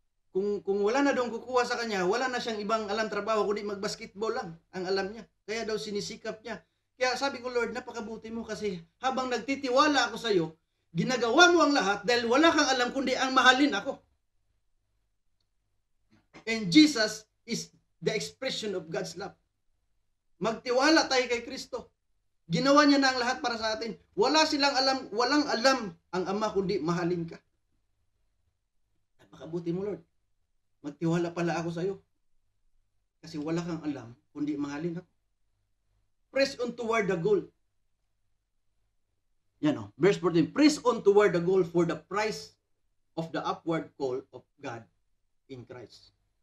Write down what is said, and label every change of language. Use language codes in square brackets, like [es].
[tl] Kung wala na daw kukuha sa kanya, wala na siyang ibang alam trabaho, kundi mag-basketball lang ang alam niya. Kaya daw sinisikap niya. Kaya sabi ko, Lord, napakabuti mo, kasi habang nagtitiwala ako sa iyo, ginagawa mo ang lahat dahil wala kang alam kundi ang mahalin ako. [en] And Jesus is the expression of God's love. [tl] Magtiwala tayo kay Kristo. Ginawa niya na ang lahat para sa atin. Walang alam ang Ama kundi mahalin ka. Napakabuti mo, Lord. Magtiwala pala ako sa iyo. Kasi wala kang alam kundi mahalin ako. [en] Press on toward the goal. [tl] Yan verse 14. [en] Press on toward the goal for the prize of the upward call of God in Christ.